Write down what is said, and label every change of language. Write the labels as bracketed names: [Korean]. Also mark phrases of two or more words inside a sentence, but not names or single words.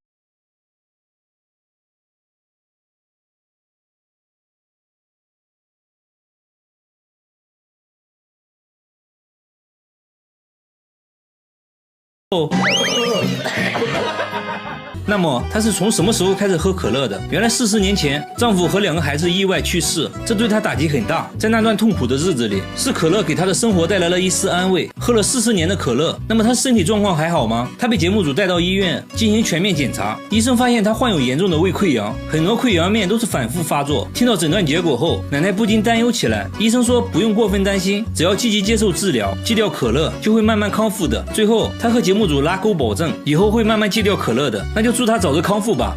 [Chinese] 那麼她是從什麼時候開始喝可樂的？原來40年前，丈夫和2個孩子意外去世，這對她打擊很大。在那段痛苦的日子裡，是可樂給她的生活帶來了一絲安慰。喝了40年的可樂，那麼她身體狀況還好嗎？她被節目組帶到醫院進行全面檢查，醫生發現她患有嚴重的胃潰瘍，很多潰瘍面都是反覆發作。聽到診斷結果後，奶奶不禁擔憂起來。醫生說不用過分擔心，只要積極接受治療，戒掉可樂就會慢慢康復的。最後，她和節目組拉鈎保證，以後會慢慢戒掉可樂的。那就祝他早日康復吧。